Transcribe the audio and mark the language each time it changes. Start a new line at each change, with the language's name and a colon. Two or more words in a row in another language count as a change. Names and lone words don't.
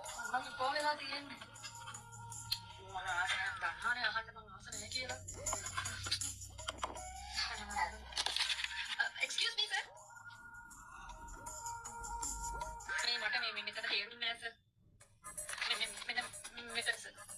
Sinhala: මම කොහෙලා තියෙන්නේ? මම ආසනයක් ගන්නවනේ අහන්න මම ආස නැහැ කියලා.
English: Excuse me sir.
Sinhala: මට මේ මෙතන තේරුන්නේ නැහැ sir. මෙතන sir.